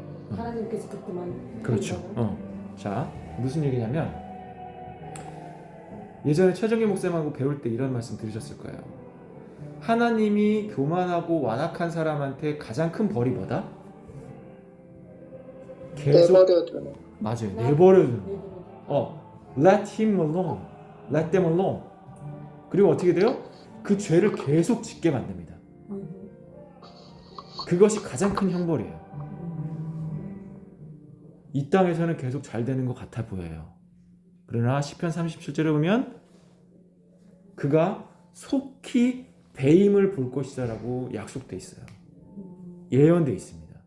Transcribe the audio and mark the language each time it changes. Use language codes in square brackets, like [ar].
[ko] 하나님께서 그때만 그렇죠. 자, 무슨 얘기냐면 예전에 최정기 목사님하고 배울 때 이런 말씀 들으셨을 거예요. 하나님이 교만하고 완악한 사람한테 가장 큰 벌이 뭐다? 계속 내버려두는. 맞아요. 내버려두는 [en] let him alone. let them alone. [ko] 그리고 어떻게 돼요? 그 죄를 계속 짓게 만듭니다. 그것이 가장 큰 형벌이에요. 이 땅에서는 계속 잘 되는 것 같아 보여요. 그러나 시편 37절에 보면 그가 속히 배임을 볼 것이다라고 약속돼 있어요. 예언돼 있습니다.